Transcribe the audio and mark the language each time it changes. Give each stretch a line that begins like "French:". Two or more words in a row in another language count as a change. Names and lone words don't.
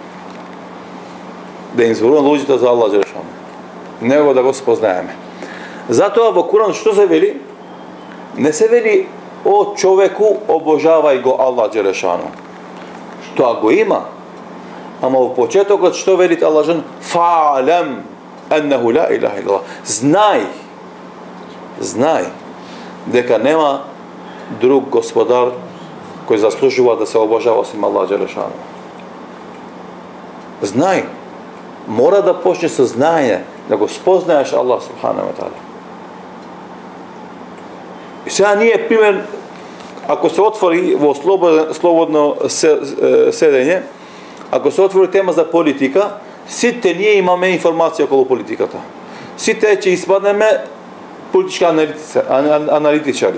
Macedonian: Да им зборуваме луѓето за Аллах Джелешан. Него да го спознаеме. Затоа во Куран што се вели? Не се вели о човеку обожавај го Аллах Джелешан. Тоа го има. Ама во почетокот што вели Аллах Джелешан?
Arabic: فاعلم أنه لا إله إلا الله.
Macedonian: Знај дека нема друг господар кој заслужува да се обожава осим Аллах Джелешан. Знај. Мора да почне со знаење, да го спознаеш Аллах
Arabic: سبحانه وتعالى.
Macedonian: И сега ние, пример, ако се отвори во слободно седење, ако се отвори тема за политика, сите ние имаме информација околу политиката. Сите ќе испаднеме политички аналитичари.